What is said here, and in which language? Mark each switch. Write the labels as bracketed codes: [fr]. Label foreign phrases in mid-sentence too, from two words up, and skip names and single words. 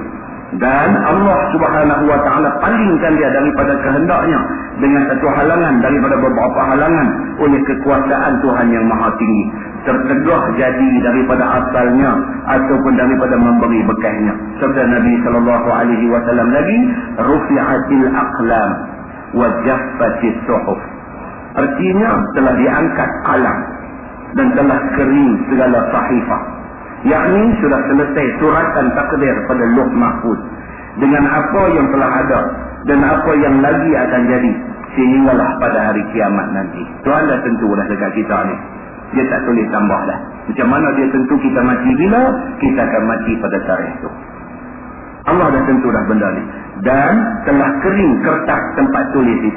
[ms] Dan [ar] الله سبحانه وتعالى [ms] palingkan dia daripada kehendaknya dengan satu halangan daripada beberapa halangan oleh kekuasaan Tuhan yang maha tinggi, tertegah jadi daripada asalnya ataupun daripada memberi bekasnya. Sabda Nabi SAW lagi, [ar] رفعت الأقلام وجفت الصحف. [ms] Artinya telah diangkat qalam dan telah kering segala sahifah, yakni sudah selesai suratan takdir pada Lauh Mahfuz dengan apa yang telah ada dan apa yang lagi akan jadi sehinggalah pada hari kiamat nanti. Tuhan dah tentu dah dekat kita ni. Dia tak tulis tambah dah. Macam mana dia tentu kita mati bila? Kita akan mati pada tarikh itu. Allah dah tentu dah benda ni. Dan telah kering kertas tempat tulis itu.